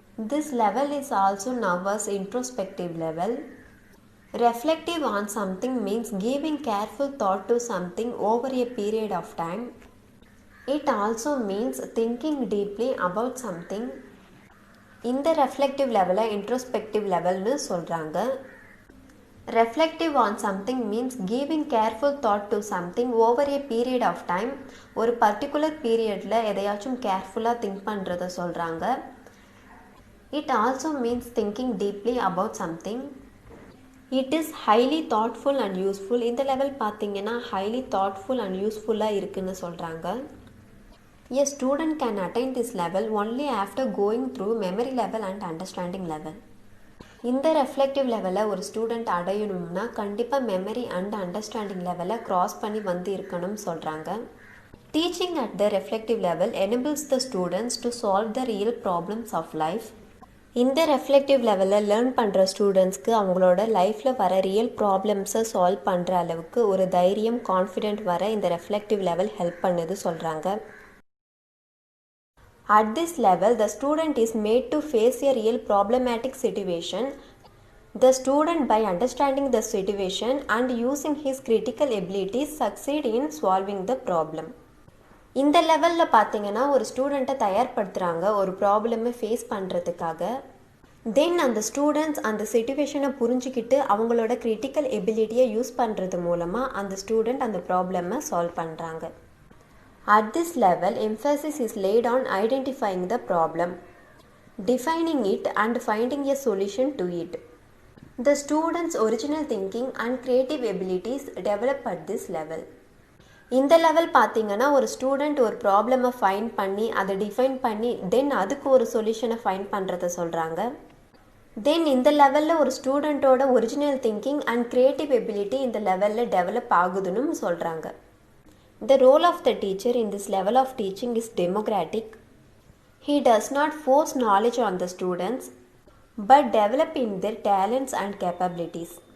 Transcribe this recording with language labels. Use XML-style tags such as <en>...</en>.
<en>This level is also known as introspective level. Reflective on something means giving careful thought to something over a period of time. It also means thinking deeply about something.</en> <ta>இந்த reflective லெவலை introspective லெவல்னு சொல்கிறாங்க.</ta> <en>Reflective on something means giving careful thought to something over a period of time.</en> <ta>ஒரு particular பீரியடில் எதையாச்சும் கேர்ஃபுல்லாக think பண்ணுறத சொல்கிறாங்க.</ta> <en>It also means thinking deeply about something. It is highly thoughtful and useful.</en> <ta>இந்த level பார்த்தீங்கன்னா</ta> <en>highly thoughtful and யூஸ்ஃபுல்லாக</en> <ta>இருக்குதுன்னு சொல்கிறாங்க.</ta> <en>A student can attain this level only after going through memory level and understanding level.</en> <ta>இந்த reflective லெவலில் ஒரு student அடையணும்னா கண்டிப்பாக மெமரி அண்ட் அண்டர்ஸ்டாண்டிங் லெவலில் க்ராஸ் பண்ணி வந்து இருக்கணும்னு சொல்கிறாங்க.</ta> <en>Teaching at the reflective level enables the students to solve the real problems of life.</en> <ta>இந்த ரெஃப்ளெக்டிவ் லெவலில் லேர்ன் பண்ணுற ஸ்டூடெண்ட்ஸ்க்கு அவங்களோட லைஃப்பில் வர ரியல் ப்ராப்ளம்ஸை சால்வ் பண்ணுற அளவுக்கு ஒரு தைரியம், கான்ஃபிடென்ட் வர இந்த ரெஃப்ளெக்டிவ் லெவல் ஹெல்ப் பண்ணுது சொல்கிறாங்க.</ta> <en>At this level, the student is made to face a real problematic situation. The student, by understanding the situation and using his critical abilities, succeed in solving the problem.</en> <ta>இந்த லெவலில் பார்த்தீங்கன்னா ஒரு ஸ்டூடெண்ட்டை தயார்படுத்துகிறாங்க ஒரு ப்ராப்ளமை face பண்ணுறதுக்காக. தென் அந்த students அந்த சிச்சுவேஷனை புரிஞ்சுக்கிட்டு அவங்களோட கிரிட்டிக்கல் எபிலிட்டியை யூஸ் பண்ணுறது மூலமாக அந்த ஸ்டூடெண்ட் அந்த ப்ராப்ளமை சால்வ் பண்ணுறாங்க.</ta> <en>At this level, emphasis is laid on identifying the problem, defining it and finding a solution to it. The student's original thinking and creative abilities develop at this level.</en> <ta>இந்த level பார்த்தீங்கன்னா ஒரு student ஒரு ப்ராப்ளமை find பண்ணி அதை define பண்ணி தென் அதுக்கு ஒரு சொல்யூஷனை ஃபைண்ட் பண்ணுறத சொல்கிறாங்க. தென் இந்த லெவலில் ஒரு ஸ்டூடெண்ட்டோட original thinking and creative ability இந்த லெவலில் டெவலப் ஆகுதுன்னு சொல்கிறாங்க.</ta> <en>The role of the teacher in this level of teaching is democratic. He does not force knowledge on the students, but develop in their talents and capabilities.</en>